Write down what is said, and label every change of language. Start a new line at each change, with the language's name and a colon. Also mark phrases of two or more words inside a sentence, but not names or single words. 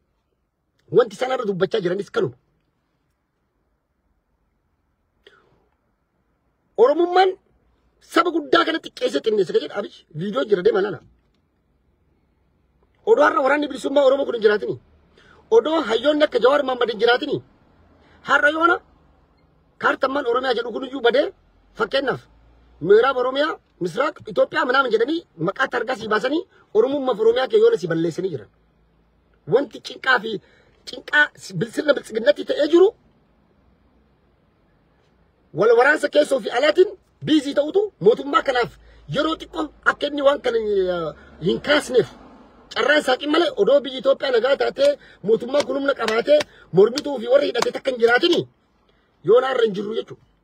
Oromo: Wanti isaan irra dubbachaa jiranis kanuma. Oromummaan saba guddaa kanatti xiqqeessee xinneessa jedha Abiy viidiyoo jira deema laala. Odoo har'a waraanni bilisummaa Oromoo kun hin jiraatini. Odoo hayyoonni akka Jawaar Mohaammed hin jiraatini. Har'a yoona kaartammaan Oromiyaa jedhu kunuyyuu badee fakkeenyaaf
Amharic: ምዕራብ ኦሮሚያ ምስራቅ ኢትዮጵያ ምናምን
Oromo: jedhanii maqaa targaa si baasanii Oromummaaf Oromiyaa kee yoona si balleessanii jiran. Wanti cinqaa sirna biltsiginnatti ta'ee jiru wal waraansa keessoo fi alaatiin biizii ta'utu mootummaa kanaaf yeroo xiqqoo akka inni waan kana hin kaasneef carraan saaqin malee odoo biyyi Itoophiyaa nagaa taatee mootummaa kun humna qabaatee mormituu fi warra hidhatee takka hin jiraatini yoona irra hin jirru jechuudha.